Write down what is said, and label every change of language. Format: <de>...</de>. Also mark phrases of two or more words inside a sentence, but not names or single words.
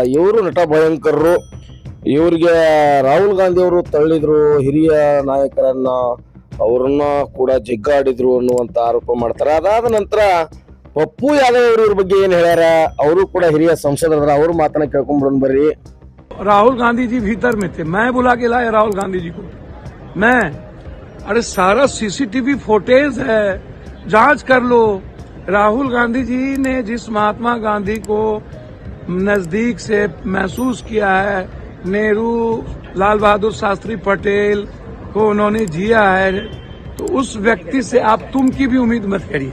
<kn>ಇವರು ನಟ ಭಯಂಕರರು. ಇವ್ರಿಗೆ ರಾಹುಲ್ ಗಾಂಧಿ ಅವರು ತಳ್ಳಿದ್ರು, ಹಿರಿಯ ನಾಯಕರನ್ನ ಅವ್ರನ್ನ ಕೂಡ ಜಗ್ಗಾಡಿದ್ರು ಅನ್ನುವಂತ ಆರೋಪ ಮಾಡ್ತಾರೆ. ಅದಾದ ನಂತರ ಪಪ್ಪು ಯಾದವ್ ಅವರು ಇವ್ರ ಬಗ್ಗೆ ಏನ್ ಹೇಳ್ಯಾರ, ಅವರು ಕೂಡ ಹಿರಿಯ ಸಂಸದರ, ಅವ್ರ ಮಾತನ್ನ ಕೇಳ್ಕೊಂಡ್ಬಿಡೋಣ ಬರ್ರಿ.</kn> <hi>राहुल गांधी जी भीतर में थे, मैं बुला के लाया राहुल गांधी जी को। मैं अरे सारा CCTV फुटेज है, जांच कर लो। राहुल गांधी जी ने जिस महात्मा गांधी को नजदीक से महसूस किया है, नेहरू, लाल बहादुर शास्त्री पटेल को उन्होंने जिया है, तो उस व्यक्ति से आप तुम की भी उम्मीद मत करिए।</hi>